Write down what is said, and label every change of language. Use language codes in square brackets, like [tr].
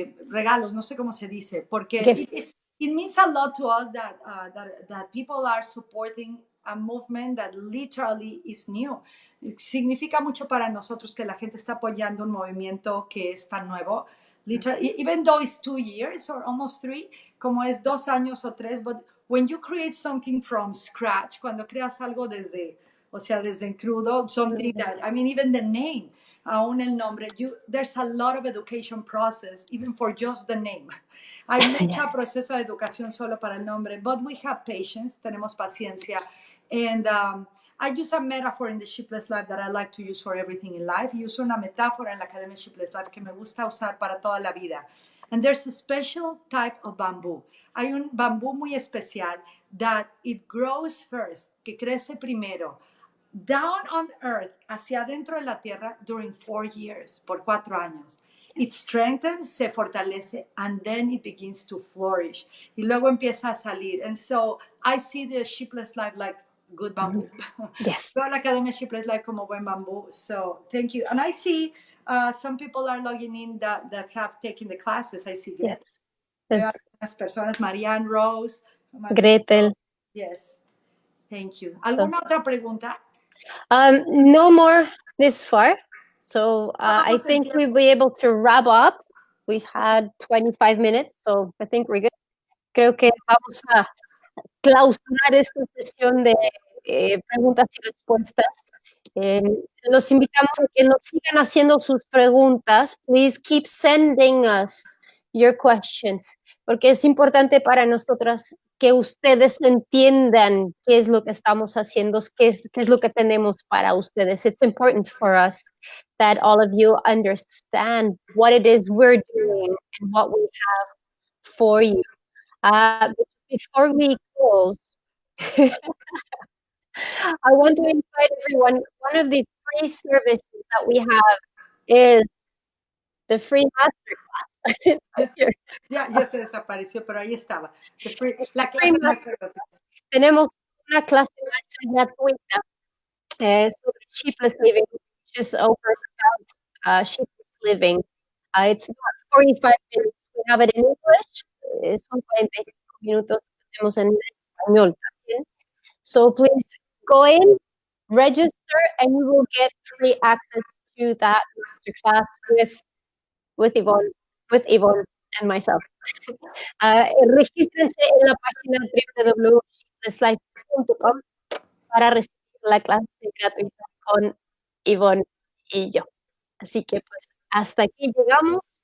[es] regalos, no sé cómo se dice, porque [en] it means a lot to us that people are supporting a movement that literally is new. [es] Significa mucho para nosotros que la gente está apoyando un movimiento que es tan nuevo. [en] Literally, even though it's 2 years or almost 3, [es] como es 2 años o 3, [en] but when you create something from scratch, [es] cuando creas algo desde crudo, [en] something that, I mean, even the name, [es] aún el nombre, [en] there's a lot of education process, even for just the name. [es] Hay mucho proceso de educación solo para el nombre, [en] but we have patience, [es] tenemos paciencia. [en] And I use a metaphor in the Sheepless Life that I like to use for everything in life. [es] Uso una metáfora en la Academia Sheepless Life que me gusta usar para toda la vida. [en] And there's a special type of bamboo. [es] Hay un bambú muy especial [en] that it grows first, [es] que crece primero, [en] down on earth, [es] hacia adentro de la tierra, [en] during 4 years, [es] por 4 años. [en] It strengthens, [es] se fortalece, [en] and then it begins to flourish. [es] Y luego empieza a salir. [en] And so I see the Sheepless Life like good bamboo. Yes. [es] Veo la Academia Sheepless Life como buen bambú. [en] So thank you. And I see some people are logging in that have taken the classes. I see Greta. Yes. [es] Veo [en] Yes. [es] algunas personas, Marianne Rose. Gretel. [en] Yes. Thank you. [es] ¿Alguna otra pregunta? [en] No more this far. So I think we'll be able to wrap up. We've had 25 minutes, so I think we're good. [es] Creo que vamos a clausurar esta sesión de preguntas y respuestas. Los invitamos a que nos sigan haciendo sus preguntas. [en] Please keep sending us your questions, [es] porque es importante para nosotras que ustedes entiendan qué es lo que estamos haciendo, qué es lo que tenemos para ustedes. [en] It's important for us that all of you understand what it is we're doing and what we have for you. Before we close, I want to invite everyone. One of the free services that we have is the free masterclass. [es] Ya se desapareció, pero ahí estaba. La clase maestra. Tenemos una clase maestra gratuita sobre Sheepless Living, [en] which is over about Sheepless Living. It's about 45 minutes. We have it in English. [es] Son 45 minutos. Tenemos en español también. [en] So please go in, register, and you will get free access to that masterclass with Ivonne and myself. [es] Regístrense en la página www.sheeplesslife.com para recibir la clase gratuita con Ivonne y yo. Así que pues hasta aquí llegamos.